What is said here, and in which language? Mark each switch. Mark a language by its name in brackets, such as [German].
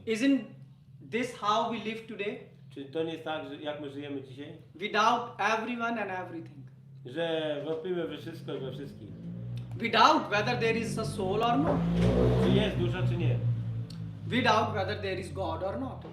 [English] Isn't this how we live today? [Polish] Czy to nie jest tak, że jak my żyjemy dzisiaj? [English] We doubt everyone and everything. [Polish] Że wątpimy we wszystko i we wszystkim. [English] We doubt whether there is a soul or not. [Polish] Czy jest dusza, czy nie? [English] We doubt whether there is God or not.